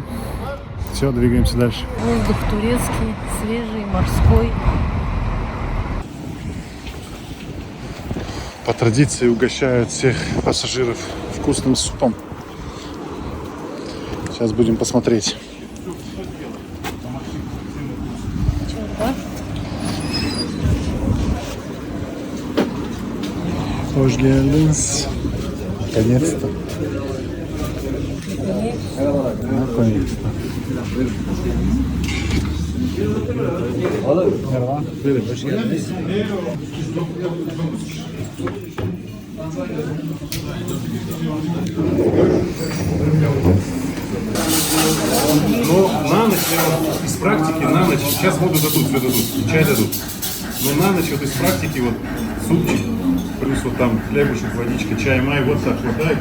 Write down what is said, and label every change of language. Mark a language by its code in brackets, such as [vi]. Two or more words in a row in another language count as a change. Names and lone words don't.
[ru] Все, двигаемся дальше. Воздух турецкий, свежий, морской. По традиции угощают всех пассажиров вкусным супом. Сейчас будем посмотреть. [tr] Hoş geldiniz. [ru] Наконец-то. Наконец-то. [tr] Merhaba. Buyurun, hoş geldiniz. [ru] Но на ночь, из практики, на ночь, сейчас воду дадут, все дадут, чай дадут. Но на ночь вот из практики вот супчик, плюс вот там хлебушек, водичка, чай, май, вот так хватает.